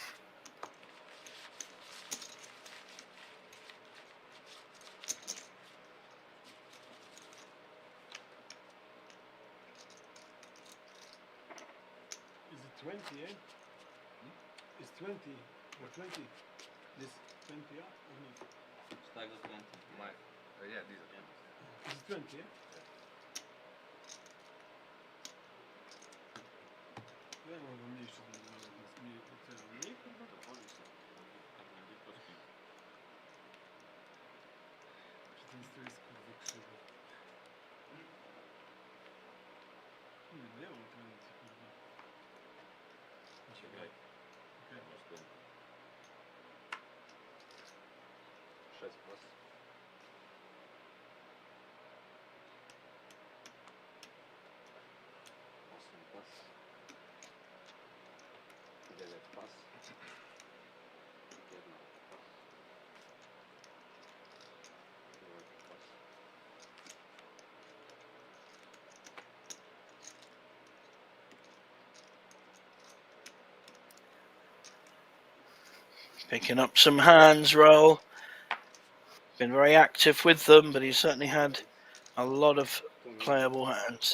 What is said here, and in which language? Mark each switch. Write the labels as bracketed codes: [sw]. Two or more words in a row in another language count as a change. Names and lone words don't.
[en] Is it 20, eh? It's 20 or 20. This 20, yeah? Or not? Stack of 20. Yeah, these are. Is it 20, yeah? [pl] Ja mam mniejszy do mniej kurwa. Czy ten stół jest kurwa krzywy? Nie, no ja mam 20 kurwa. Czekaj. Okej. Masz tu. 6 plus. 8 plus. 9 plus. 1 plus. 2 plus. [en] Picking up some hands, roll. Been very active with them, but he's certainly had a lot of playable hands.